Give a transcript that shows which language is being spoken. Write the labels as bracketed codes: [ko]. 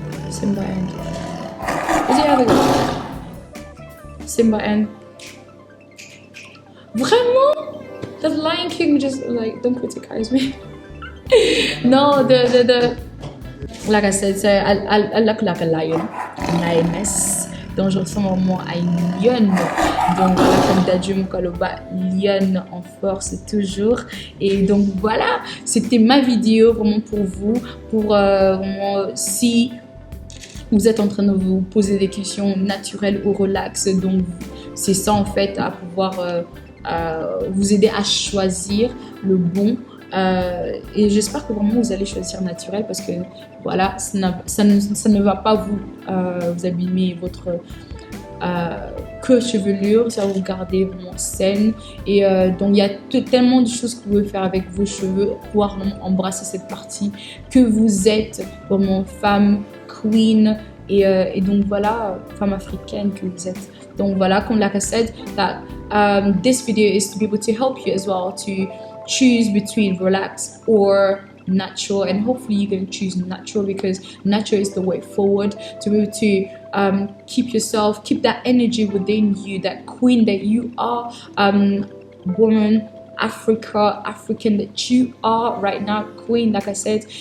[en] Simba and who's the other guy? Simba and Vraiment? The Lion King, just like, don't criticize me. No, the like I said, so I look like a lion. lioness. [fr] Donc, je ressemble vraiment à une lionne. Donc, voilà, comme Dadju Mkaloba, lionne en force toujours. Et donc, voilà, c'était ma vidéo vraiment pour vous. Pour vraiment, si vous êtes en train de vous poser des questions naturelles ou relax, donc c'est ça en fait à pouvoir vous aider à choisir le bon. Et j'espère que vraiment vous allez choisir naturel parce que voilà, ça ne va pas vous abîmer votre chevelure, ça va vous garder vraiment saine. Et donc il y a tellement de choses que vous pouvez faire avec vos cheveux, pouvoir embrasser cette partie que vous êtes vraiment femme, queen. Et donc voilà, femme africaine que vous êtes. Donc voilà, comme [en] like I said, that this video is to be able to help you as well to choose between relax or natural, and hopefully you're going to choose natural because natural is the way forward to be able to keep yourself, keep that energy within you, that queen that you are, woman, African that you are right now, queen, like I said.